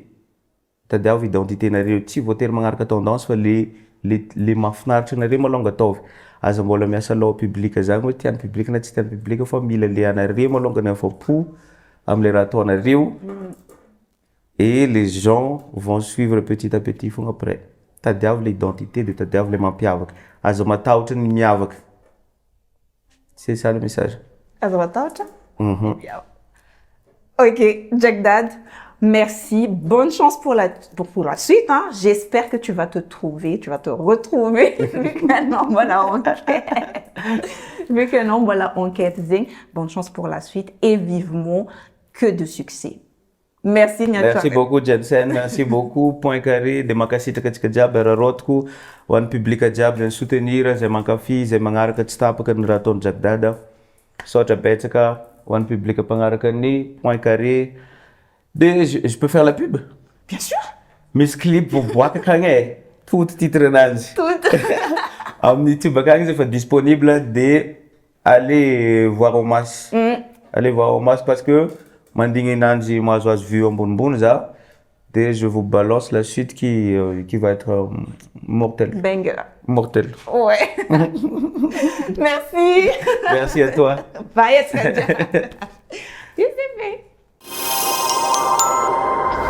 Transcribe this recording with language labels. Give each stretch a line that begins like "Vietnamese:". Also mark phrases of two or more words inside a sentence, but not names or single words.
Malagasy: Tadiavo identité nareo tsy voatery magnaraka tendance fa le mahafinaritra anareo malonga ataovy. Aza mbola miasa lao public zany hoe tian'ny public na tsy tian'ny public fa mila le anareo malongany afa-po am'le raha ataonareo
French: et les gens vont suivre petit à petit
Malagasy: fogna après. Tadiavo l'identité de tadiavo le mampiavaka. Aza matahotra ny miavaka.
French: C'est ça le message.
Malagasy: Aza matahotra?
French: Ok, Jack Dad, Merci. Bonne chance pour la suite. Hein. J'espère que tu vas te retrouver vu que non, voilà, enquête. Bonne chance pour la suite et vivement que de succès. Merci, Merci beaucoup, Jensen. Merci beaucoup.
Malagasy: Point carré, de makasita katika jiaby rarotiko, ho an'ny public jiaby zay soutenir, zay mankafy, zay magnaraka tsy tapaka ny raha ataon'ny Jack Dada. Saotra betsaka ho an'ny public mpagnaraka ny Point carré.
French: Je peux faire la pub? Bien sûr.
Malagasy: Misy clip voaboaka akagny
French: tout titre
Malagasy: anazy.
French: Tout.
Malagasy: Amin'ny YouTube akagny izy efa disponible de
French: allez voir au max. Allez voir au max parce que
Malagasy: mandigny ananjy mahazoazo vue ambonimbony za.
French: Et je vous balance la suite qui va être mortelle. Banger. Mortelle. Ouais. Merci. Merci à toi.
English: Bye, Edson. You see me.